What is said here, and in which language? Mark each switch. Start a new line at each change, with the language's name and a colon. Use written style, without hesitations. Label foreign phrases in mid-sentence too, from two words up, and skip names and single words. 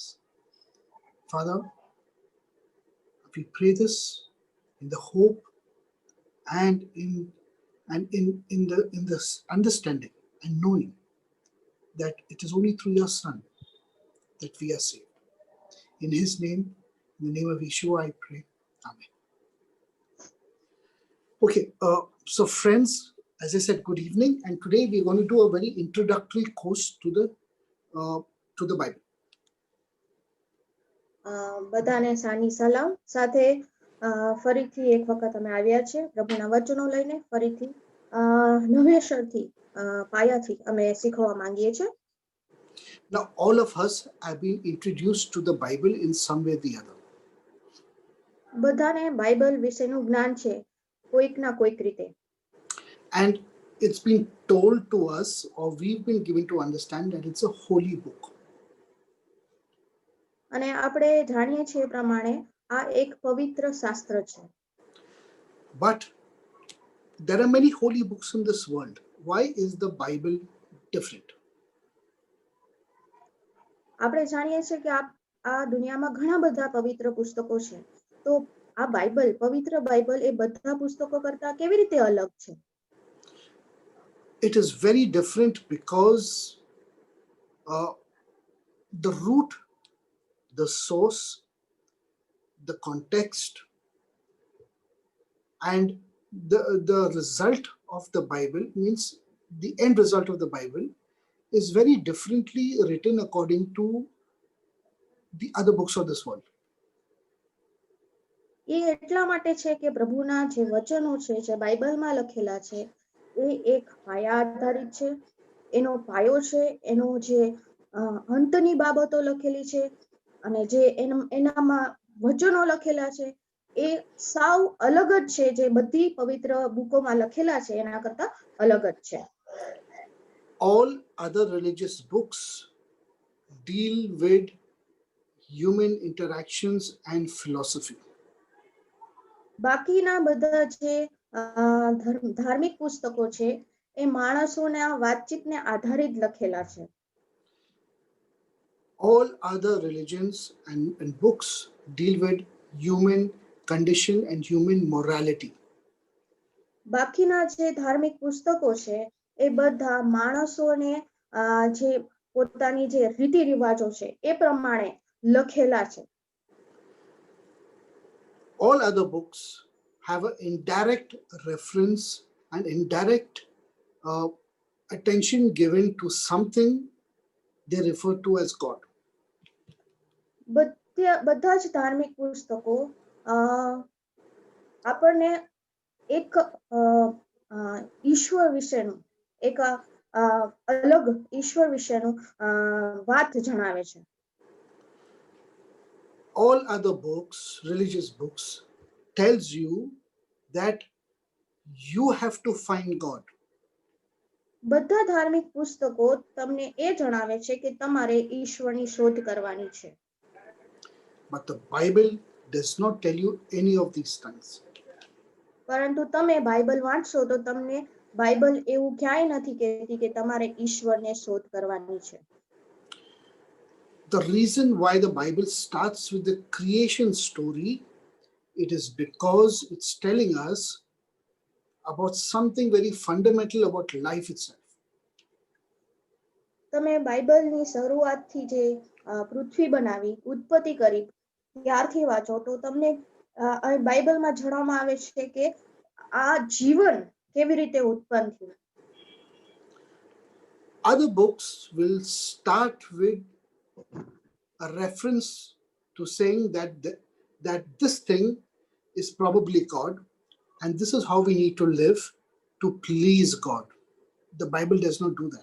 English: Father, we pray this in the hope and in the understanding and knowing that it is only through your Son that we are saved. In his name, in the name of Yeshua, I pray. Amen. Okay, so friends, as I said, good evening, and today we're going to do a very introductory course to the Bible.
Gujarati: બધાને સાની સલામ સાથે ફરીથી એક વખત અમે આવ્યા છે પ્રભુના વચનો લઈને ફરીથી નવેસરથી પાયાથી અમે શીખવા માંગીએ છીએ.
English: Now all of us have been introduced to the Bible in some way or the other.
Gujarati: બધાને બાઇબલ વિશેનું જ્ઞાન છે કોઈક ના કોઈક રીતે.
English: And it's been told to us, or we've been given to understand, that it's a holy book.
Gujarati: અને આપણે જાણીએ છીએ પ્રમાણે આ એક પવિત્ર શાસ્ત્ર છે.
English: But there are many holy books in this world. Why is the Bible different?
Gujarati: આપણે જાણીએ છીએ કે આ દુનિયામાં ઘણા બધા પવિત્ર પુસ્તકો છે. તો આ બાઇબલ પવિત્ર બાઇબલ એ બધા પુસ્તકો કરતા કેવી રીતે અલગ છે?
English: It is very different because the root, the source, the context, and the result of the Bible, means the end result of the Bible, is very differently written according to the other books of this world.
Gujarati: એ એટલા માટે છે કે પ્રભુના જે વચનો છે જે બાઇબલમાં લખેલા છે એ એક પાયા આધારિત છે. એનો પાયો છે, એનો જે અંતની બાબતો લખેલી છે અને જે એનામાં વચનો લખેલા છે એ સાવ અલગ જ છે. જે બધી પવિત્ર બુકોમાં લખેલા છે એના કરતા અલગ જ છે.
English: All other religious books deal with human interactions and philosophy.
Gujarati: બાકીના બધા જે ધાર્મિક પુસ્તકો છે એ માણસોના વાતચીતને આધારિત લખેલા છે.
English: All other religions and books deal with human condition and human morality.
Gujarati: બાકીના જે ધાર્મિક પુસ્તકો છે એ બધા માણસોને જે પોતાની જે રીતિ રિવાજો છે એ પ્રમાણે લખેલા છે.
English: All other books have an indirect reference and indirect attention given to something they refer to as God.
Gujarati: બધા જ ધાર્મિક પુસ્તકો આપણને એક ઈશ્વર વિશેનું એક અલગ ઈશ્વર વિશેનું વાત જણાવે છે.
English: All other books, religious books, tells you that you have to find God.
Gujarati: બધા ધાર્મિક પુસ્તકો તમને એ જણાવે છે કે તમારે ઈશ્વરની શોધ કરવાની છે.
English: But the Bible does not tell you any of these things.
Gujarati: પરંતુ તમે બાઇબલ વાંચશો તો તમને બાઇબલ એવું ક્યાંય નથી કહેતી કે તમારે ઈશ્વરને શોધ કરવાની છે.
English: The reason why the Bible starts with the creation story, it is because it's telling us about something very fundamental about life itself.
Gujarati: તમે બાઇબલની શરૂઆતથી જે પૃથ્વી બનાવી, ઉત્પત્તિ કરી, ત્યારથી વાંચો તો તમને બાઇબલમાં જણાવવામાં આવે છે કે આ જીવન કેવી રીતે ઉત્પન્ન થયું.
English: Other books will start with a reference to saying that this thing is probably God, and this is how we need to live to please God. The Bible does not do that.